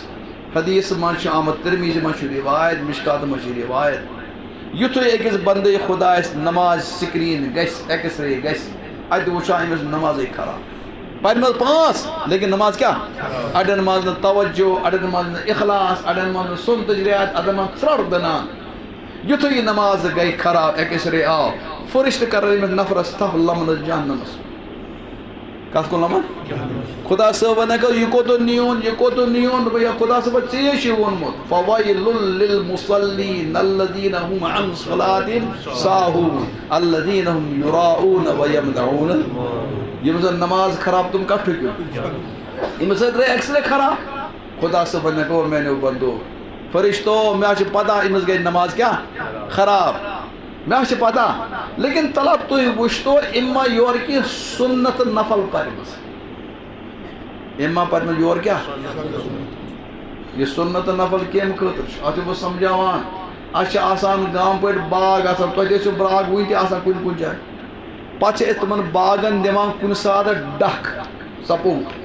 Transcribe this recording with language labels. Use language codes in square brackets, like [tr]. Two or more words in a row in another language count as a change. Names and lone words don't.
[ks] حدیث منٛز چھُ آمُت ترمیٖزی منٛز چھُ روایت مشکات منٛز چھُ روایت یُتھُے أکِس بندے خدا آسہِ نماز سکریٖن گژھِ ایکس رے گژھِ اتہِ وٕچھان أمِس نمازے خراب پرِمَژ 5 لیکن نماز کیٛاہ اڑٮ۪ن منٛز نہٕ توجہ اڑٮ۪ن منٛز نہٕ اخلاص اڑٮ۪ن منٛز نہٕ سُنتٕچ رعایت اڑٮ۪ن منٛز ژرٛٹھ دٕنان. یُتھُے یہِ نماز گٔے خراب ایکس رے آو فرشتہٕ کرن أمِس نفرس تھپھ لمنس جہنمس کتھ کُن لمن خدا صٲبن اگر یہ کوٚتُن نیوٗن یہ کوٚتُن نیوٗن دوٚپُن خدا صٲبن ژےٚ چھُے ووٚنمُت [ar] فویلٌ للمصلین الذین هم عن صلاتہم ساہوٗن الذین هم یراؤون ویمنعون. [ks] یِم زن نماز خراب تِم کتھ ٹھُکِو ییٚمِس سۭتۍ گٔے ایکس رے خراب. خدا صٲبن گوٚو میانیو بندو فرشتو مےٚ چھِ پتہ أمِس گٔے نماز کیٛاہ خراب مےٚ چھِ پتہ لیکن تلا تُہۍ وٕچھتو أمۍ ما یورٕ کینٛہہ سُنت نفل پرِمٕژ أمۍ ما پرِمٕژ یورٕ کیٛاہ یہِ سُنت نفل کمہِ خٲطرٕ چھُ اتھ چھُس بہٕ سمجھاوان اَسہِ چھِ آسان گامہٕ پٲٹھۍ باغ آسان توتہِ ٲسِو باغ وٕنہِ تہِ آسان کُنہِ کُنہِ جایہِ پتہٕ چھِ أسۍ تِمن باغن دِوان کُنہِ ساتہٕ ڈکھ سپوٹ